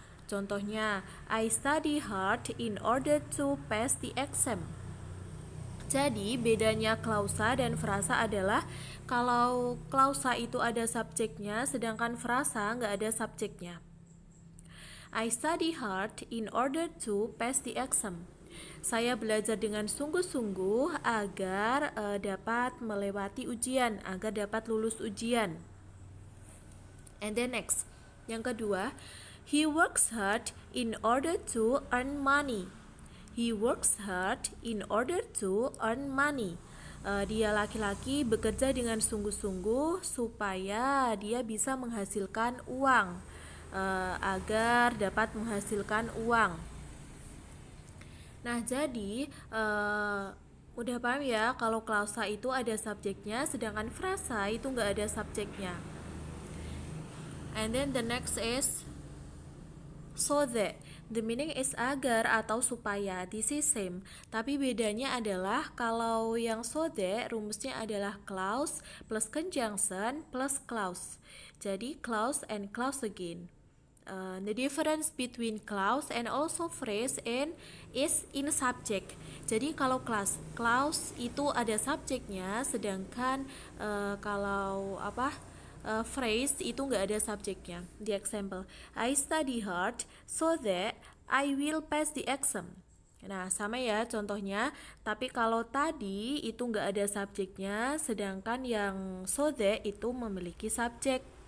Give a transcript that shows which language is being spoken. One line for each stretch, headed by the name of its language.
English: Contohnya, I study hard in order to pass the exam.
Indonesian: Jadi, bedanya klausa dan frasa adalah kalau klausa itu ada subjeknya, sedangkan frasa nggak ada subjeknya.
English: I study hard in order to pass the exam.
Indonesian: Saya belajar dengan sungguh-sungguh agar dapat melewati ujian, agar dapat lulus ujian.
English: And then next,
Indonesian: yang kedua,
English: he works hard in order to earn money. He works hard in order to earn money.
Indonesian: Dia laki-laki bekerja dengan sungguh-sungguh supaya dia bisa menghasilkan uang, agar dapat menghasilkan uang. Nah, jadi udah paham ya kalau klausa itu ada subjeknya, sedangkan frasa itu nggak ada subjeknya.
English: And then the next is so that. The meaning is agar atau supaya. This is same.
Indonesian: Tapi bedanya adalah kalau yang
English: so that rumusnya adalah clause plus conjunction plus clause. Jadi clause and clause again. The difference between clause and also phrase is in subject.
Indonesian: Jadi kalau clause itu ada subjeknya, sedangkan kalau phrase itu nggak ada subjeknya.
English: The example, I study hard so that I will pass the exam.
Indonesian: Nah, sama ya contohnya, tapi kalau tadi itu nggak ada subjeknya, sedangkan yang so that itu memiliki subjek.